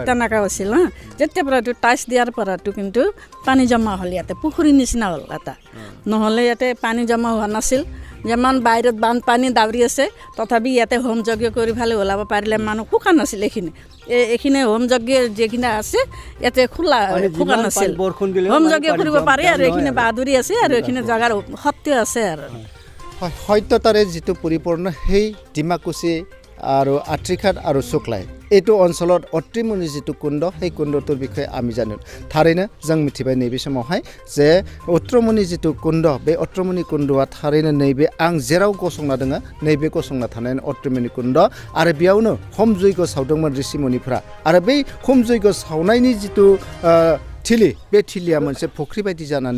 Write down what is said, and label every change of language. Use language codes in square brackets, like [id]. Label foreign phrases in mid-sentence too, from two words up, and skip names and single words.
[as] তেনেকুৱা হৈছিল হা যেতিয়া পৰা এইটো টাইচ দিয়াৰ পৰাটো কিন্তু পানী জমা হ'ল ইয়াতে পুখুৰীৰ নিচিনা হ'ল এটা নহ'লে ইয়াতে পানী জমা হোৱা নাছিল যিমান বাহিৰত বানপানী দাউৰি আছে তথাপি ইয়াতে হোম যজ্ঞ কৰি ফালে ওলাব পাৰিলে মানুহ শুকান নাছিল এইখিনি হোম যজ্ঞ যিখিনি আছে ইয়াতে শুকান নাছিল হোম যজ্ঞ কৰিব পাৰে আৰু এইখিনি বাহাদুৰি আছে আৰু এইখিনি জেগাৰ সত্য আছে আৰু সত্যতাৰে যিটো পৰিপূৰ্ণ সেই ডিমাকুচি আৰু আত্ৰিঘাট আৰু শুক্লাই এইটো অঞ্চলত অত্ৰিমণি যিটো কুণ্ড সেই কুণ্ডটোৰ বিষয়ে আমি জানো [brx] थारैनो जों मिथिबाय नैबे समावहाय जे अत्रिमणि जितु कुण्ड बे अत्रिमणि कुण्डआ थारैनो नैबे आं जेराव गसंना दङ नैबे गसंना थानाय अत्रिमणि कुण्ड आरो बेयावनो होम जयग सावदोंमोन ऋषिमुनिफोरा आरो बै होम जयग सावनायनि जितु थिलि बे थिलिया मोनसे फुख्रि बायदि जानानै